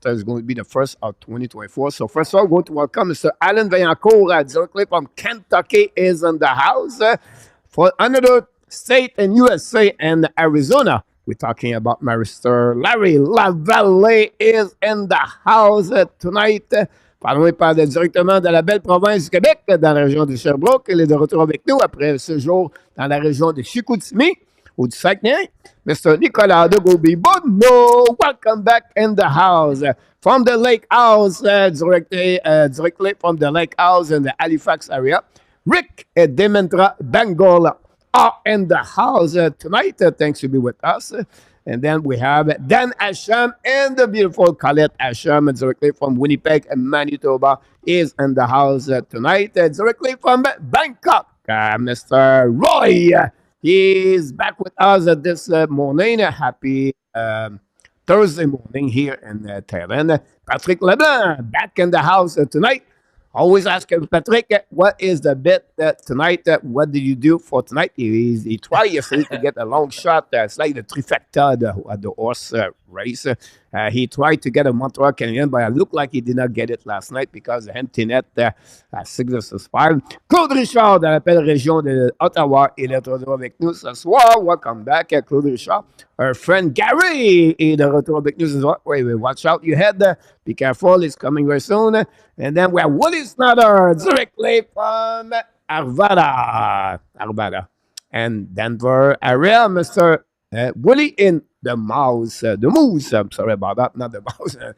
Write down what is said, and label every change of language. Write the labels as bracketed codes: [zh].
[en] It's going to be the first of 2024. So first of all, we're going to welcome Mr. Alan Vaillancourt, directly from Kentucky, is in the house. For another state in USA and Arizona, we're talking about Mr. Larry Lavallee is in the house tonight. [fr] Parlons par directement de la belle province du Québec, dans la région de Sherbrooke. Il est de retour avec nous après ce jour dans la région de Chicoutimi ou du Saguenay. [en] Mr. Nicolas de Gauby-Bonneau, welcome back in the house. From the Lake House, directly from the Lake House in the Halifax area. Rick and Demetra Bengal are in the house tonight. Thanks to be with us. And then we have Dan Asham and the beautiful Colette Asham, directly from Winnipeg and Manitoba, is in the house tonight. Directly from Bangkok, Mr. Roy, he is back with us this morning. Happy Thursday morning here in Thailand. Patrick Leblanc, back in the house tonight. Always ask Patrick, what is the bet tonight? What did you do for tonight? He tried yesterday to get a long shot. It's like the trifecta at the horse race. He tried to get a Montreal Canadiens, but it looked like he did not get it last night because the empty net at 6 versus 5. [fr] Claude Richard, dans la belle région de Ottawa, il est de retour avec nous ce soir. [en] Welcome back, [fr] Claude Richard. [en] Our friend [fr] Gary est de retour avec nous ce soir. [en] Wait, watch out your head. Be careful, it's coming very soon. And then we have Willie Snyder, directly from Arvada, and Denver area. Mr. Willie in the mouse, the moose. I'm sorry about that, not the mouse.